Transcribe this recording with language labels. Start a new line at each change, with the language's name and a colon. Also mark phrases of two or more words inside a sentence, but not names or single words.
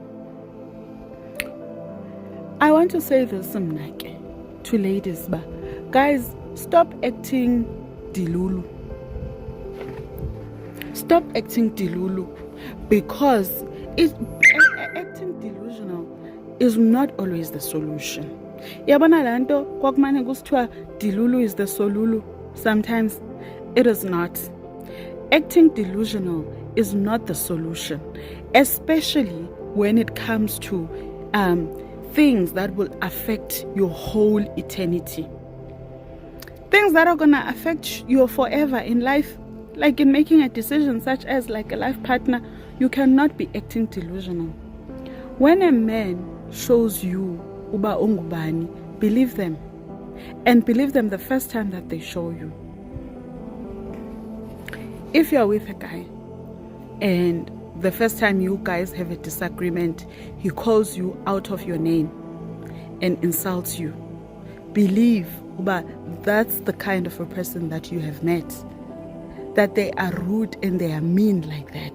English: I want to say this to ladies, guys, stop acting dilulu. Stop acting dilulu, because acting delusional is not always the solution.
Xhosa: Yabona lanto kwakumane kusithiwa
English: dilulu is the solulu. Sometimes it is not. Acting delusional is not the solution, especially when it comes to things that will affect your whole eternity. Things that are going to affect you forever in life, like in making a decision such as like a life partner. You cannot be acting delusional. When a man shows you
Xhosa: uba ungubani,
English: believe them, and believe them the first time that they show you. If you are with a guy and the first time you guys have a disagreement, he calls you out of your name and insults you, believe but that's the kind of a person that you have met, that they are rude and they are mean like that.